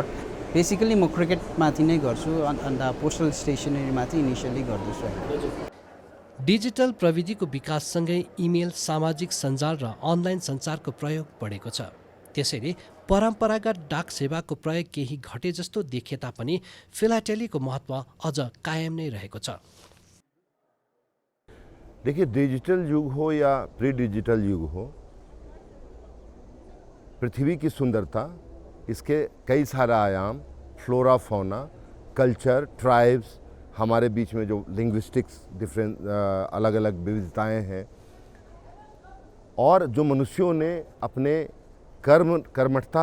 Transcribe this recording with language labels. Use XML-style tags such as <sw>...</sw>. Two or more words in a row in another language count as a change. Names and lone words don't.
<ne>बेसिकली म क्रिकेटमाथि नै गर्छु, अन्त पोस्टल स्टेसनरीमाथि इनिसियली गर्दैछु। डिजिटल प्रविधिको विकाससँगै इमेल, सामाजिक सञ्जाल र अनलाइन सञ्चारको प्रयोग बढेको छ। त्यसैले परम्परागत डाक सेवाको प्रयोग केही घटे जस्तो देखिए तापनि फिलाटेलीको महत्त्व अझ कायम नै रहेको छ।</ne> <hi>देखिए, डिजिटल युग हो या</hi> <en>pre digital</en> <hi>युग हो, पृथ्वी की सुंदरता, इसके कई सारे आयाम,</hi> <en>flora, fauna, culture, tribes,</en> <hi>हमारे बीच में जो</hi> <en>linguistics different</en> <hi>अलग अलग विविधताएं हैं, और जो मनुष्यों ने अपने कर्मठता</hi>